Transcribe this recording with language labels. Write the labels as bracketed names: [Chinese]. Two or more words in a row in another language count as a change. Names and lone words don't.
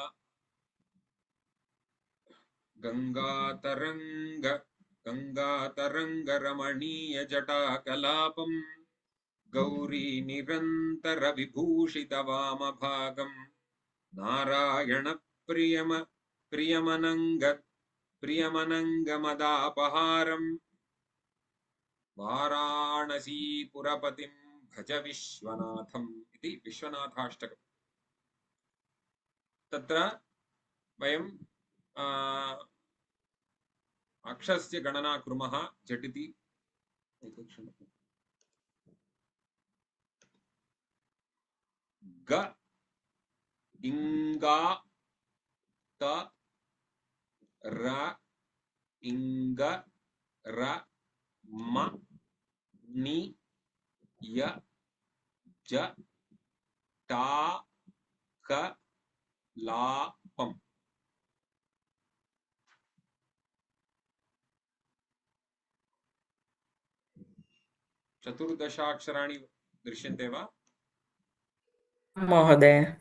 [Sanskrit] गङ्गातरङ्गरमणीयजटाकलापम् गौरी निरन्तरविभूषितवामभागम् प्रियमनङ्गमदापहारम् वाराणसीपुरपतिं भज विश्वनाथम् इति विश्वनाथाष्टकम्। तत्र वयं अक्षरस्य गणना कुर्मः झटिति। ग इंगा त र इंग र म नि य ज टा क ला पम्। चतुर्दशाक्षराणि दृश्यन्ते वा महोदय?